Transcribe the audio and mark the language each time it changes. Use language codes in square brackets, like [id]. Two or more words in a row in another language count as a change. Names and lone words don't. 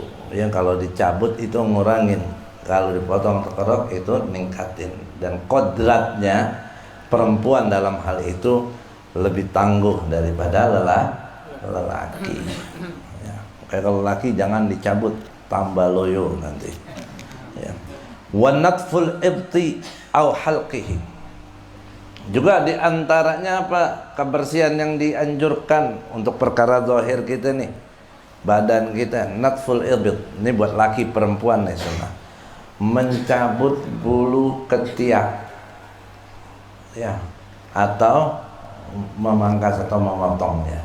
[id] Ya, kalau dicabut itu ngurangin, kalau dipotong atau kerok itu ningkatin. Dan kodratnya perempuan dalam hal itu lebih tangguh daripada lelaki. Ya. Kayak kalau laki jangan dicabut, tambah loyo nanti. Ya. [ar] ونتف الإبط أو حلقه. [id] Juga diantaranya apa? Kebersihan yang dianjurkan untuk perkara zahir kita nih, badan kita, [ar] نتف الإبط. [id] Ini buat laki perempuan nih sunnah. Mencabut bulu ketiak, ya, atau memangkas atau memotongnya.